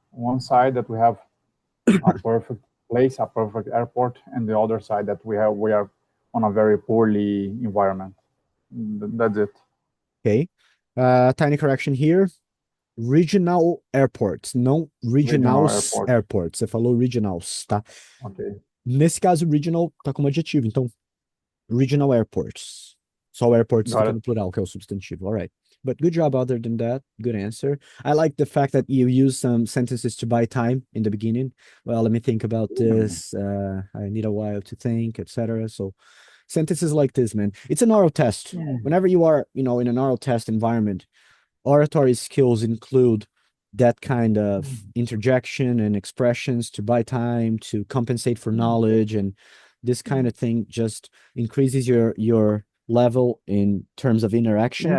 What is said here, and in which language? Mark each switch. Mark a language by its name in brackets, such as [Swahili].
[English] One side that we have a perfect place, a perfect airport, and the other side that we are on a very poorly environment. That's it. Okay. Tiny correction here. Regional airports, [Portuguese] não [English] regionals airports. [Portuguese] Você falou regionals, tá? [English] Ok. [Portuguese] Nesse caso, regional tá como adjetivo. Então, regional airports. Só airports fica no plural, que é o substantivo. [English] All right. But good job other than that. Good answer. I like the fact that you use some sentences to buy time in the beginning. Well, let me think about this. I need a while to think, etc. So sentences like this, man. It's an oral test. Whenever you are, in an oral test environment, oratory skills include that kind of interjection and expressions to buy time, to compensate for knowledge, and this kind of thing just increases your level in terms of interaction.